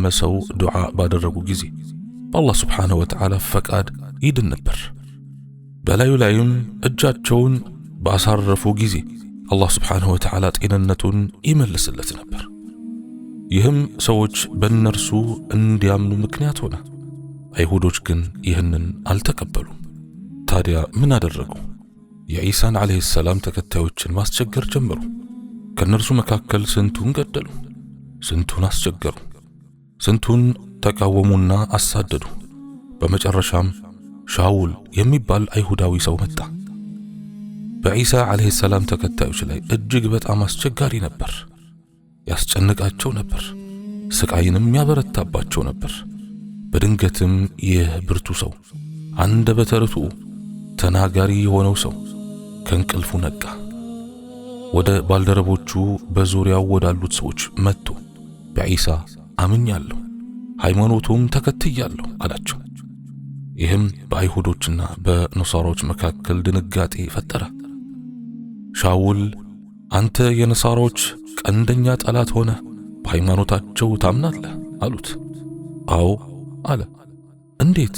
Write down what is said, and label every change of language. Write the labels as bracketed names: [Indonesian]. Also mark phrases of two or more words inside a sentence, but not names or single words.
[Amharic] ሰው ዱዓ ባደረጉ ጊዜ በአላህ [Arabic] سبحانه وتعالى [Amharic] ፈቃድ ይድን ነበር። በላዩ ላይም እጃቸውን ባሳረፉ ጊዜ አላህ [Arabic] سبحانه وتعالى [Amharic] ጤንነቱን ይመልስለት ነበር። ይህም ሰዎች በእነርሱ እንዲያምኑ ምክንያት ሆነ። አይሁዶች ግን ይህንን አልተቀበሉም። ታዲያ ምን አደረጉ? የዒሳን [Arabic] عليه السلام [Amharic] ተከታዮችን ማስቸገር ጀመሩ። ከነርሱ መካከል ስንቱን ገደሉ፣ ስንቱን አስቸገሩ፣ ስንቱን ተቃወሙና አሳደዱ። በመጨረሻም ሻውል የሚባል አይሁዳዊ ሰው መጣ። በዒሳ [Arabic] عليه السلام [Amharic] ተከታዮች ላይ እጅግ በጣም አስቸጋሪ ነበር። ያስጨንቃቸው ነበር፣ ስቃይንም ያበረታባቸው ነበር። በድንገትም ይህ ብርቱ ሰው፣ አንደበተ ርቱዕ ተናጋሪ የሆነው ሰው ከእንቅልፉ ነቃ። ወደ ባልደረቦቹ በዙሪያው ወዳሉት ሰዎች መጥቶ በዒሳ አምኛለሁ፣ ሃይማኖቱም ተከትያለሁ አላቸው። ይህም በአይሁዶችና በነሳራዎች መካከል ድንጋጤ ፈጠረ። ሻውል አንተ የነሳራዎች ቀንደኛ ጠላት ሆነ በሃይማኖታቸው ታምናለህ አሉት። አዎ አለ። እንዴት?